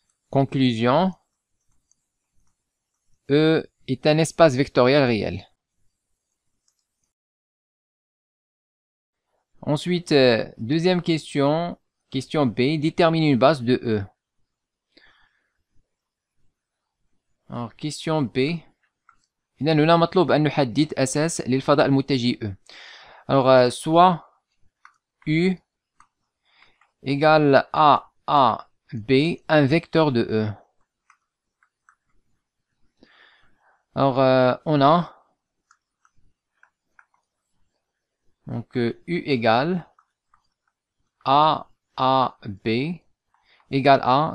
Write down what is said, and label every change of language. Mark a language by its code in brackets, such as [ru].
[fr] Conclusion, E est un espace vectoriel réel. Ensuite, deuxième question, question B, détermine une base de E. Alors, question B. [ar] إذا هنا مطلوب أن نحدد أساس للفضاء المتجه E. [fr] Alors, soit U égale A, B, un vecteur de E. Alors, on a donc U égale A, B égale A.